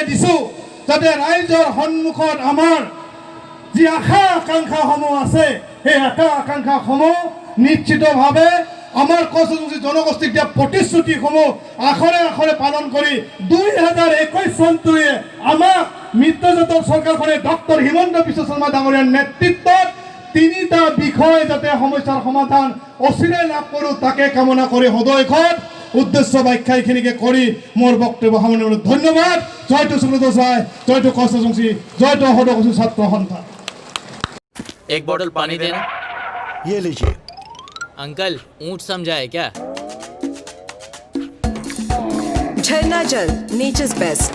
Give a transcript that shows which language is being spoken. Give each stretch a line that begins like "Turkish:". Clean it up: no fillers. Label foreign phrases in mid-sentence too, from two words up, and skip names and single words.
Assamese: দিছোঁ যাতে ৰাইজৰ সন্মুখত আমাৰ যি আশা আকাংক্ষাসমূহ আছে সেই আশা আকাংক্ষাসমূহ নিশ্চিতভাৱে আমাৰ কছাজুচি জনগোষ্ঠীক দিয়া প্ৰতিশ্ৰুতিসমূহ আখৰে আখৰে পালন কৰি 2021 চনটোৱে আমাক মিত্ৰজোঁটৰ চৰকাৰখনে ডক্টৰ হিমন্ত বিশ্ব শৰ্মা ডাঙৰীয়াৰ নেতৃত্বত 3টা বিষয় যাতে সমস্যাৰ সমাধান অচিৰে লাভ কৰোঁ তাকে কামনা কৰি সদয়খন উদ্দেশ্য ব্যাখ্যা এইখিনিকে কৰি মোৰ বক্তব্য সামৰণি মাৰিলোঁ। ধন্যবাদ। জয়টো সুব্ৰত চাই, জয়টো কছাজুচি, জয়টো সদকচি ছাত্ৰ সন্থা।
Hindi: एक बोतल पानी देना। ये लीजिए। अंकल ऊंट समझा है क्या? झरना जल, नेचर्स बेस्ट।